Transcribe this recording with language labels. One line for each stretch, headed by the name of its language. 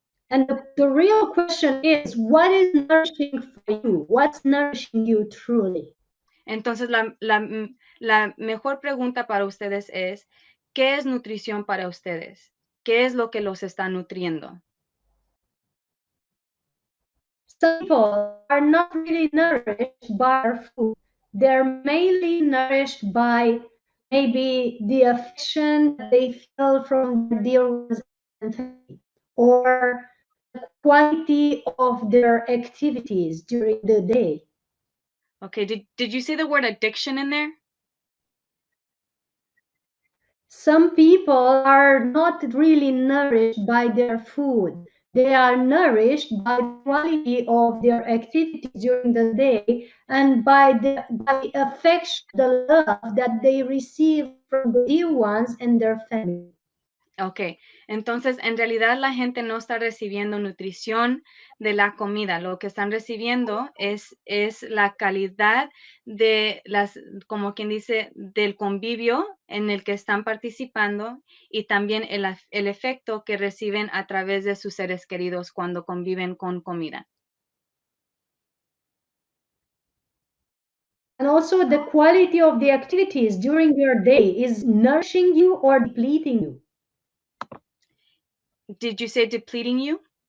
English: And the real question is, what is nourishing for you? What's nourishing you truly?
Spanish: Entonces, la mejor pregunta para ustedes es, ¿qué es nutrición para ustedes? ¿Qué es lo que los está nutriendo?
English: Some people are not really nourished by our food. They're mainly nourished by maybe the affection that they feel from their dear ones and family, or the quality of their activities during the day. Okay, did you see the word addiction in there? Some people are not really nourished by their food. They are nourished by the quality of their activities during the day and by the affection, the love that they receive from the dear ones and their family.
Spanish: Ok, entonces en realidad la gente no está recibiendo nutrición de la comida, lo que están recibiendo es la calidad de como quien dice, del convivio en el que están participando y también el efecto que reciben a través de sus seres queridos cuando conviven con comida.
English: And also the quality of the activities during your day is nourishing you or depleting you. Did you say depleting you?